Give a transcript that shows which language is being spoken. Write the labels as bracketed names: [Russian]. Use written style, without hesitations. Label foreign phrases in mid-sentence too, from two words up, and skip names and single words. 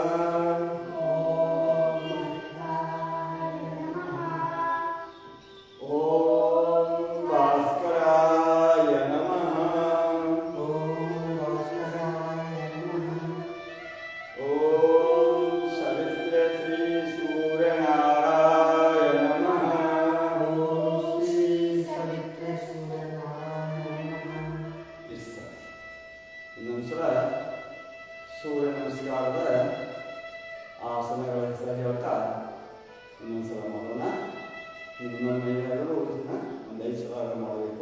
[Sanskrit] ಓಂ ವತ್ತಾಯ ನಮಃ, ಓಂ ಭಾಸ್ಕರಾಯ ನಮಃ, ಓಂ ಭಾಸ್ಕರಾಯ ನಮಃ, ಓಂ ಸವಿತ್ರ ಶ್ರೀ ಸೂರ್ಯನಾರಾಯ ನಮಃ, ಓಂ ಶ್ರೀ ಸವಿತ್ರ ಸೂರ್ಯನಾರಾಯ ನಮಃ. [Kannada] ಇನ್ನೊಂದು ಸಲ ಸೂರ್ಯ ನಮಸ್ಕಾರದ ಆಸನಗಳ ಹೆಸರು ಹೇಳ್ತಾ ಇನ್ನೊಂದು ಸಲ ಮಾಡೋಣ. ಇನ್ನೊಮ್ಮೆ ಎಲ್ಲರೂ ಇದನ್ನ ಒಂದು 5 ಸಲ ಮಾಡಬೇಕು.